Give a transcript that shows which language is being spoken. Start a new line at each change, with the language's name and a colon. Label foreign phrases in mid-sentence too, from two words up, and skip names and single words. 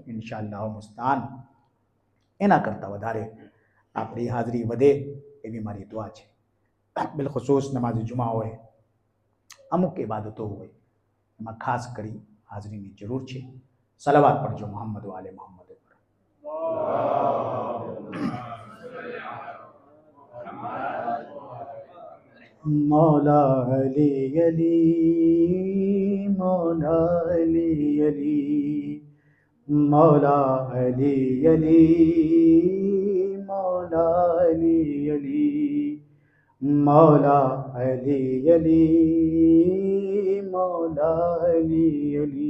Gujarati: ઇન્શાઅલ્લાહ મુસ્તાન એના કરતાં વધારે આપણી હાજરી વધે એવી મારી દુઆ છે. બિલખુસૂસ નમાઝ જુમા હોય, અમુક ઇબાદતો હોય, એમાં ખાસ કરી હાજરીની જરૂર છે. સલાવાત પડજો મોહમ્મદ વાલે મોહમ્મદ પર.
Urdu: مولا علی علی مولا علی علی مولا علی علی مولا علی علی مولا علی علی مولا علی علی.